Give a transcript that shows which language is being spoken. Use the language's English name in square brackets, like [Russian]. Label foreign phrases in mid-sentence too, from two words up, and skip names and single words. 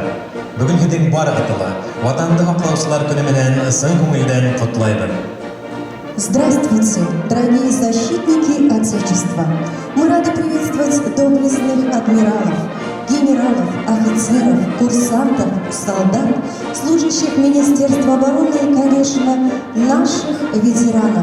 [Bashkir] Бүген һеҙҙең барығыҙҙы ватанды һаҡлаусылар көнө менән ысын күңелдән ҡотлайбыҙ. [Russian] Здравствуйте, дорогие защитники Отечества! Мы рады приветствовать доблестных адмиралов, генералов, офицеров, курсантов, солдат, служащих Министерства обороны и, конечно, наших ветеранов.